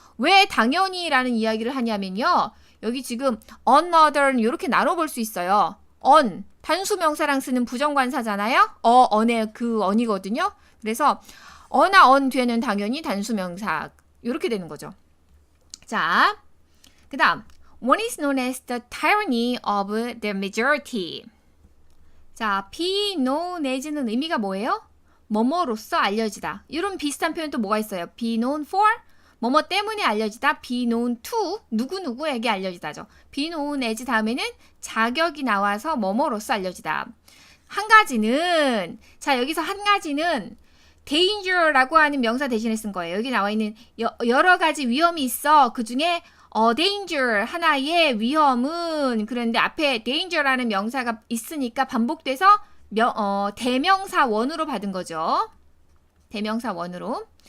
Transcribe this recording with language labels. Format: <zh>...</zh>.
<ko>왜 당연히라는 이야기를 하냐면요. 여기 지금 another는 이렇게 나눠볼 수 있어요. on, 단수명사랑 쓰는 부정관사잖아요. on의 그 on이거든요. 그래서 어나 on 뒤에는 당연히 단수명사 이렇게 되는 거죠. 자, 그 다음</ko> <en>One is known as the tyranny of the majority.</en> <ko>자, be known as는 의미가 뭐예요? 뭐뭐로서 알려지다. 이런 비슷한 표현 또 뭐가 있어요?</ko> <en>be known for,</en> <ko>뭐뭐 때문에 알려지다.</ko> <en>be known to,</en> <ko>누구누구에게 알려지다죠. be known as 다음에는 자격이 나와서 뭐뭐로서 알려지다. 한 가지는, 자, 여기서 한 가지는 danger라고 하는 명사 대신에 쓴 거예요. 여기 나와 있는 여러 가지 위험이 있어. 그 중에 danger 하나의 위험은, 그런데 앞에 danger라는 명사가 있으니까 반복돼서 대명사 원으로 받은 거죠. 대명사 원으로.</ko>